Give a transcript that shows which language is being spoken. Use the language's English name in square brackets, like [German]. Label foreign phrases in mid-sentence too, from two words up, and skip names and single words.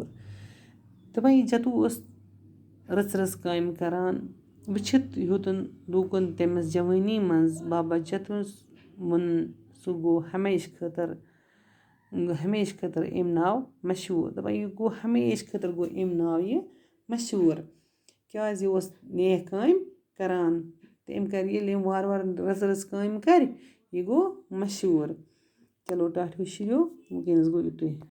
[Kashmiri] दपान यह जतू रच काम करान, वचित हेतुन लुकन तमिस जवानी मंज बाबा जतुन वोन सह गो हमेशा खतर अमि नाव मशहूर। दपान यह गो हमेशा खतर गो अमि नाव यह मशहूर क्याज यह नेक काम करान। तो अमि कर ये वार वार रच काम कर, यह गो मशहूर। चलो टाठ्यो शुरियो वुकस गो युतुई।